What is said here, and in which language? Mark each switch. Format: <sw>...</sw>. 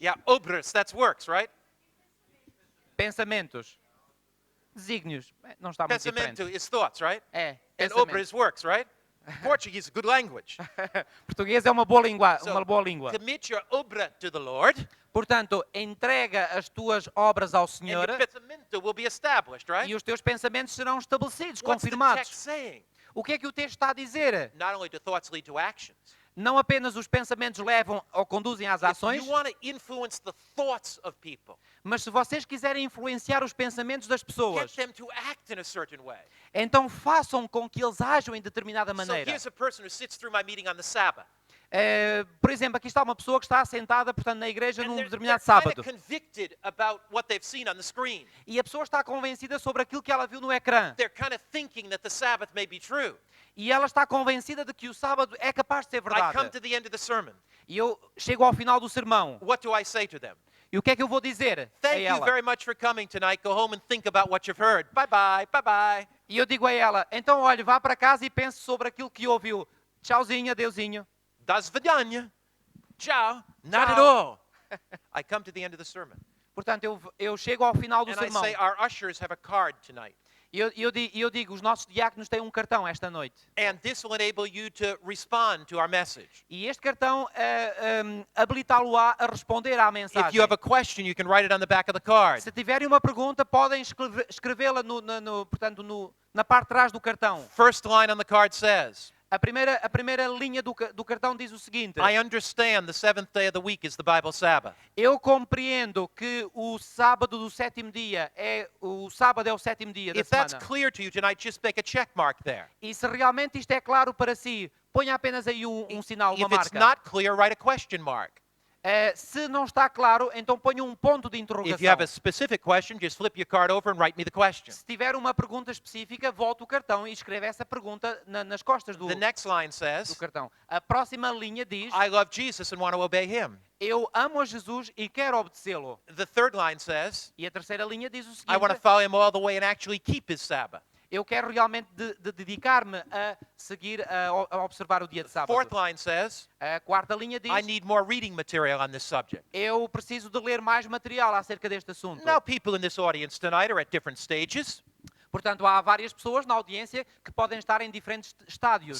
<en>Yeah, obras, that's works, right?</en> <pt>Pensamentos. Desígnios. Não está muito Pensamento diferente.</pt> <en>is thoughts, right?</en> <pt>É,</pt> <en>And</en> <pt>pensamento.</pt> <en>obra is works, right? Portuguese is a good language.</en> <pt>Português é uma boa língua.</pt> <en>So,</en> <pt>Uma boa língua.</pt> <en>commit your obra to the Lord,</en> <pt>Portanto, entrega as tuas obras ao</pt> <en>and</en> <pt>Senhor</pt> <en>your pensamento will be established, right?</en> <pt>e os teus pensamentos serão estabelecidos,</pt> <en>What's the text</en> <pt>confirmados.</pt> <en>saying?</en> <pt>O que é que o texto está a dizer?</pt> <en>Not only do thoughts lead to actions.</en> <pt>Não apenas os pensamentos levam ou conduzem às</pt> <en>If</en> <pt>ações,</pt> <en>you want to influence the thoughts of people,</en> <pt>mas se vocês quiserem influenciar os pensamentos das</pt> <en>get</en> <pt>pessoas,</pt> <en>them to act in a certain way.</en> <pt>então façam com que eles ajam em determinada</pt> <en>So</en> <pt>maneira.</pt> <en>here's a person who sits through my meeting on the Sabbath.</en> <pt>Por exemplo, aqui está uma pessoa que está sentada, portanto, na igreja</pt> <en>And</en> <pt>num</pt> <en>they're</en> <pt>determinado</pt> <en>kind</en> <pt>sábado.</pt> <en>of convicted about what they've seen on the screen.</en> <pt>E a pessoa está convencida sobre aquilo que ela viu no ecrã.</pt> <en>They're kind of thinking that the Sabbath may be true.</en> <pt>E ela está convencida de que o sábado é capaz de ser</pt> <en>I come</en> <pt>verdade.</pt> <en>to the end of the sermon.</en> <pt>E eu chego ao final do sermão.</pt> <en>What do I say to them?</en> <pt>E o que é que eu vou dizer a</pt> <en>Thank you</en> <pt>ela?</pt> <en>very much for coming tonight. Go home and think about what you've heard. Bye bye. Bye bye.</en> <pt>E eu digo a ela, então olha, vá para casa e pense sobre aquilo que ouviu. Tchauzinho, adeusinho.</pt> <ru>Das vidania.</ru> <en>Ciao. Not at</en> <it>Ciao.</it> <en>all. I come to the end of the sermon.</en> <pt>Portanto, eu chego ao final do</pt> <en>And I</en> <pt>sermão.</pt> <en>say, our ushers have a card tonight.</en> <pt>E eu digo, os nossos diáconos têm um cartão esta noite.</pt> <en>And this will enable you to respond to our message.</en> <pt>E este cartão habilitá-lo-á a responder à mensagem.</pt> <en>If you have a question, you can write it on the back of the card.</en> <pt>Se tiverem uma pergunta, podem escrevê-la portanto, na parte de trás do cartão.</pt> <en>First line on the card says,</en> <pt>A primeira linha do cartão diz o seguinte:</pt> <en>I understand the seventh day of the week is the Bible Sabbath.</en> <pt>eu compreendo que o sábado do sétimo dia o sábado é o sétimo dia da</pt> <en>If that's</en> <pt>semana.</pt> <en>clear to you tonight, just make a check mark there.</en> <pt>E se realmente isto é claro para si, ponha apenas aí um sinal, uma</pt> <en>If it's</en> <pt>marca.</pt> <en>not clear, write a question mark.</en> <pt>Se não está claro, então ponha um ponto de</pt> <en>If you</en> <pt>interrogação.</pt> <en>have a specific question, just flip your card over and write me the question.</en> <pt>Se tiver uma pergunta específica, volte o cartão e escreve essa pergunta nas costas do</pt> <en>The next line</en> <pt>do</pt> <en>says,</en> <pt>cartão. A próxima linha diz:</pt> <en>I love Jesus and want to obey him.</en> <pt>eu amo a Jesus e quero obedecê-lo.</pt> <en>The third line says,</en> <pt>E a terceira linha diz o</pt> <en>I want to</en> <pt>seguinte:</pt> <en>follow him all the way and actually keep his Sabbath.</en> <pt>eu quero realmente de dedicar-me a seguir, a observar o dia de sábado.</pt> <en>Fourth line says,</en> <pt>A quarta linha diz:</pt> <en>I need more reading material on this subject.</en> <pt>eu preciso de ler mais material acerca deste assunto.</pt> <en>Now, people in this audience tonight are at different stages.</en> <pt>Portanto, há várias pessoas na audiência que podem estar em diferentes estádios.</pt>